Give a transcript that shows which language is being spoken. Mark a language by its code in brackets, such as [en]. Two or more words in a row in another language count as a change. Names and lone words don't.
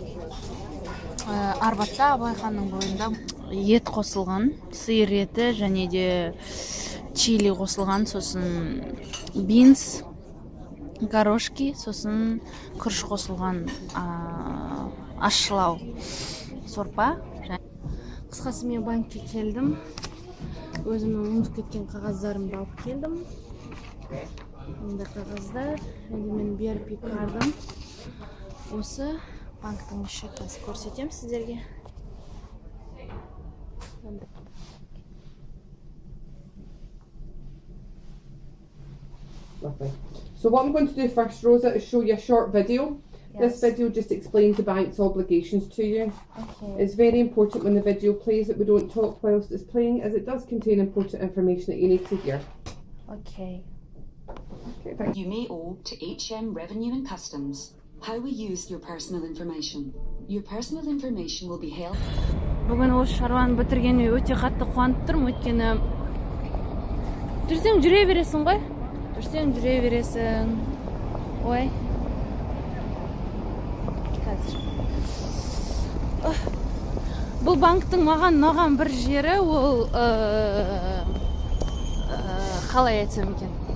[kk] Арбатта, Абылайханның бойында ет қосылған, сиыр еті және де чили қосылған, сосын бинс, горошки, сосын күріш қосылған ащылау сорпа. Қысқасы мен банкке келдім. Өзімнің ұмытып кеткен қағаздарымды алып келдім. Мында қағаздар, енді мен BRP картым. Осы банктың счетасын көрсетем сіздерге. [en] Lovely. So what I'm going to do first, Rosa, is show you a short video. This video just explains the bank's obligations to you. Okay. It's very important when the video plays that we don't talk whilst it's playing, as it does contain important information that you need to hear. Okay. You may owe to HM Revenue and Customs. How we use your personal information. Your personal information will be held. [kk] Бүгін осы шаруаны бітіргеніме өте қатты қуанып тұрмын, өйткені жүрсең жүре бересің ғой. Ой. Бұл банктың маған бір жері, ол қалай айтсам екен.